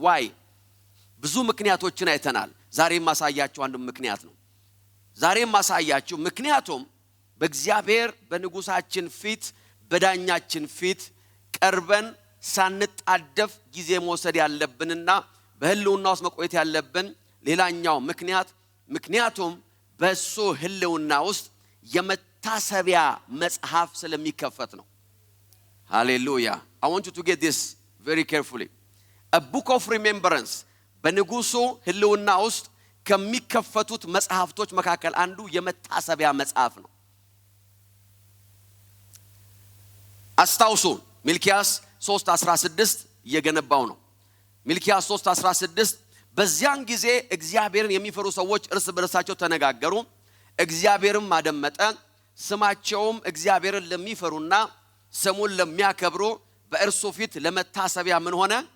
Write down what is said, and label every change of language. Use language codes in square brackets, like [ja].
[am] ዋይ ብዙ ምክንያቶችን አይተናል። ዛሬም ማሳያችሁ አንዱ ምክንያት ነው። ዛሬም ማሳያችሁ ምክንያቱም በእግዚአብሔር በንጉሳችን ፊት በዳኛችን ፊት ቀርበን ሳንጣደፍ ጊዜ መውሰድ ያለብንና በህልውና ውስጥ መቆየት ያለብን ሌላኛው ምክንያቱም በሱ ህልውና ውስጥ የመታሰቢያ መጽሐፍ ስለሚከፈት ነው። Hallelujah. [en] I want you to get this very carefully. A book of remembrance [am] በንጉሱ ህልውና ውስጥ ከሚከፈቱት መጽሐፍቶች መካከል አንዱ የመታሰቢያ መጽሐፍ ነው። አስታውሱ ሚልኪያስ 3:16 እየገነባው ነው። ሚልኪያስ 3:16 በዚያን ጊዜ እግዚአብሔርን የሚፈሩ ሰዎች እርስ በርሳቸው ተነጋገሩ፣ እግዚአብሔርም አደመጠ። ስማቸውም እግዚአብሔርን ለሚፈሩና ስሙን ለሚያከብሩ በእርሱ ፊት ለመታሰቢያ ምን ሆነ?